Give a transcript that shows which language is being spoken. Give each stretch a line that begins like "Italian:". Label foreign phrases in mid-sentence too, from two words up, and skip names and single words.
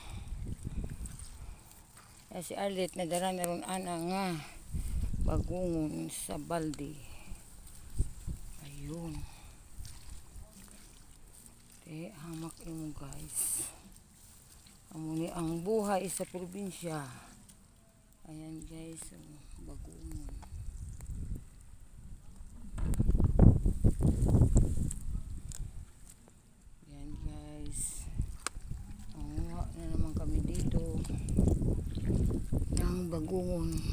Hiligaynon: Ayan si Arlet nadara na ron ana nga bagungon sa balde. Ayun. Hamak imo guys. Amo ni ang buhay sa probinsya. Ayan guys, bagungon. Ayan guys.
Filipino: Nanguha na naman kami dito ng bagungon.